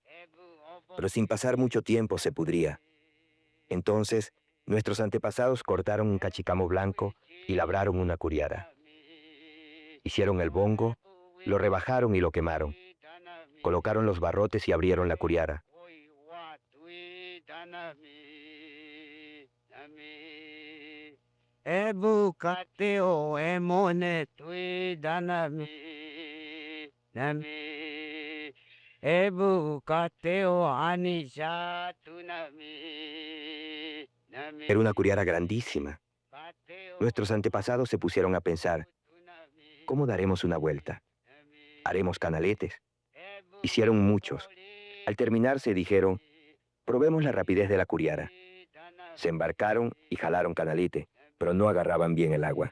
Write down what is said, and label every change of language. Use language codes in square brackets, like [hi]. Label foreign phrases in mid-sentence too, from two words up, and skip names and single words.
[es] Pero sin pasar mucho tiempo se pudría. Entonces, nuestros antepasados cortaron un cachicamo blanco y labraron una Curiara. Hicieron el bongo, lo rebajaron y lo quemaron. Colocaron los barrotes y abrieron la Curiara. [wba] Ebukateo emone tui danami. Nami. Ebukateo anisha tunami. Nami. [es] Era una curiara grandísima. Nuestros antepasados se pusieron a pensar, ¿cómo daremos una vuelta? ¿Haremos canaletes? Hicieron muchos. Al terminar se dijeron, probemos la rapidez de la curiara. Se embarcaron y jalaron canalete, pero no agarraban bien el agua.